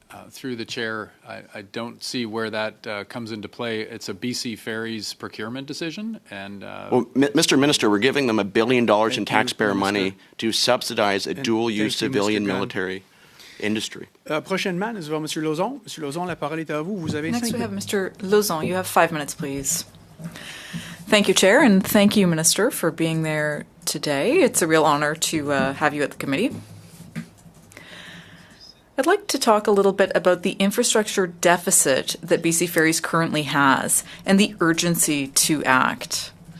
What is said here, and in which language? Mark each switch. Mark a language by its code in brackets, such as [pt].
[en] Through the chair, I don't see where that comes into play. It's a BC Ferries procurement decision, and well, Mr. Minister, we're giving them $1 billion in taxpayer money to subsidize a dual-use civilian military industry. [fr] Prochainement, nous avons Monsieur Lauzon. Monsieur Lauzon, la parole est à vous. Vous avez [en] Next 5 we have Mr. Lauzon. You have 5 minutes, please. Thank you, Chair, and thank you, Minister, for being there today. It's a real honor to have you at the committee. I'd like to talk a little bit about the infrastructure deficit that BC Ferries currently has and the urgency to act.